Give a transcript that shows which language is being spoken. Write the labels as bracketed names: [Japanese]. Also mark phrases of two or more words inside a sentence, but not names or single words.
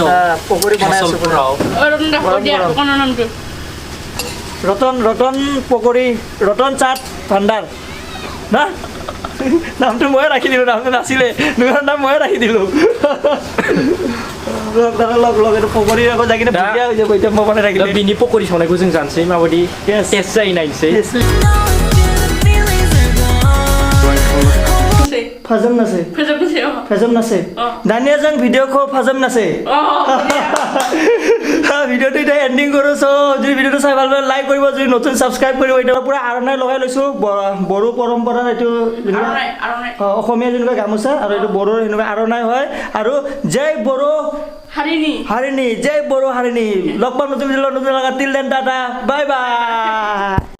[Assamese] পকৰি বনাই আছো ৰতন পকৰি ৰতন চাট ভাণ্ডাৰ না নামটো ময়ে ৰাখি দিলোঁ নামটো নাছিলে দোকানৰ নাম ময়ে ৰাখি দিলোঁ দাদা লগ লগ এইটো পকৰি আকৌ যাই কিনে ভুগীয়া হৈ যাব এতিয়া মই বনাই ৰাখিলোঁ [Bodo] बिनि पकरि संनायखौ जों जानोसै माबायदि टेस्ट जायो नायनोसै फाजम नासे फाजम नासे दानिया जों भिडिअखौ फाजम नासे [Assamese] ভিডিঅ'টো এতিয়া এণ্ডিং কৰোঁ চ' যদি ভিডিঅ'টো চাই ভাল পালে লাইক কৰিব যদি নতুন ছাবস্ক্ৰাইব কৰিব এতিয়া পূৰা আৰণাই লগাই লৈছোঁ বড়ো পৰম্পৰাৰ এইটো অসমীয়া যেনেকুৱা গামোচা আৰু এইটো বড়োৰ সেনেকুৱা আৰণাই হয় আৰু জয় বড়ো হাৰিণী জয় বড়ো হাৰিণী লগ পাম নতুন ভিডিঅ' নতুন লগা [English] till then tata bye bye